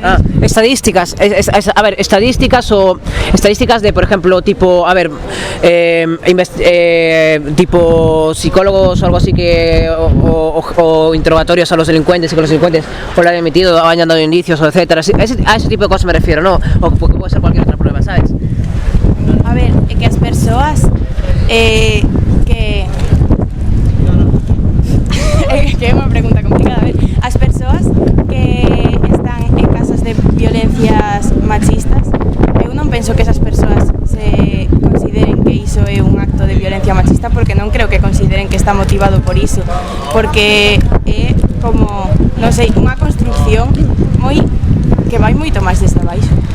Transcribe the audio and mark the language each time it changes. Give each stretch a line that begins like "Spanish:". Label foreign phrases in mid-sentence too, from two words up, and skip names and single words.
Spanish: estadísticas, a ver, estadísticas de, por ejemplo, tipo, a ver, tipo psicólogos o algo así que, o interrogatorios a los delincuentes y que los delincuentes o lo han emitido o hayan dado indicios, o etcétera. A ese tipo de cosas me refiero, ¿no? O porque puede ser cualquier otra prueba, ¿sabes?
Galician: A ver, é que as persoas que é unha pregunta complicada, a ver, as persoas que están en casos de violencias machistas, eu non penso que esas persoas se consideren que iso é un acto de violencia machista, porque non creo que consideren que está motivado por iso, porque é como, non sei, unha construcción que vai moito máis desde abaixo.